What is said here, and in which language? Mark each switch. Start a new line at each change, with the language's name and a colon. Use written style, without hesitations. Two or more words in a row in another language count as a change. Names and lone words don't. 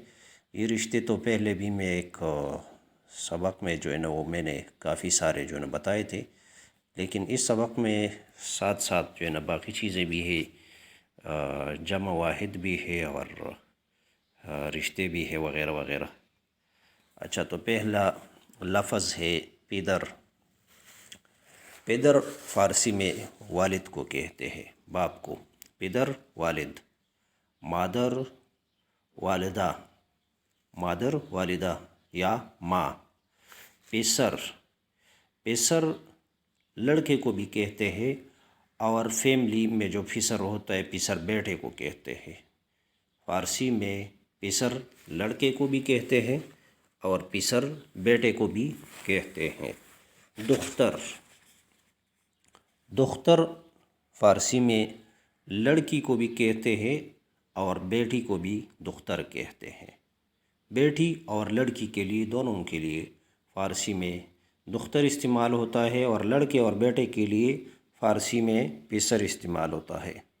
Urdu: یہ رشتے تو پہلے بھی میں ایک سبق میں جو ہے نا وہ میں نے کافی سارے جو ہے نا بتائے تھے، لیکن اس سبق میں ساتھ ساتھ جو ہے نا باقی چیزیں بھی ہے، جمع واحد بھی ہے اور رشتے بھی ہے وغیرہ وغیرہ۔ اچھا، تو پہلا لفظ ہے پدر۔ پدر فارسی میں والد کو کہتے ہیں، باپ کو۔ پدر والد۔ مادر والدہ، مادر والدہ یا ماں۔ پیسر، پیسر لڑکے کو بھی کہتے ہیں، اور فیملی میں جو پیسر ہوتا ہے پیسر بیٹے کو کہتے ہیں۔ فارسی میں پیسر لڑکے کو بھی کہتے ہیں اور پیسر بیٹے کو بھی کہتے ہیں۔ دختر، دختر فارسی میں لڑکی کو بھی کہتے ہیں اور بیٹی کو بھی دختر کہتے ہیں۔ بیٹی اور لڑکی کے لیے، دونوں کے لیے فارسی میں دختر استعمال ہوتا ہے، اور لڑکے اور بیٹے کے لیے فارسی میں پیسر استعمال ہوتا ہے۔